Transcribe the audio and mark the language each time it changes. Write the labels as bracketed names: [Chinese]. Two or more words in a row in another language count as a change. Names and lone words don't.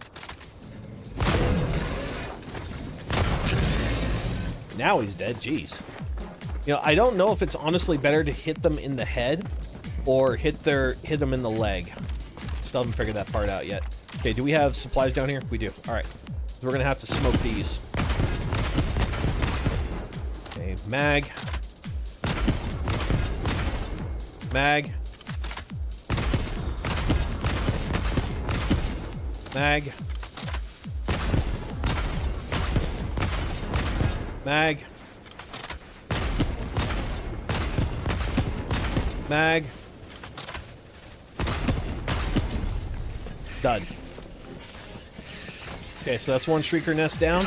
[English] Now he's dead. Jeez. You know, I don't know if it's honestly better to hit them in the head or hit them in the leg. Still haven't figured that part out yet. Okay, do we have supplies down here? We do. All right. So we're gonna have to smoke these. Okay, mag. Mag. Mag. Mag. Mag. Done. Okay, so that's 1 Shrieker nest down.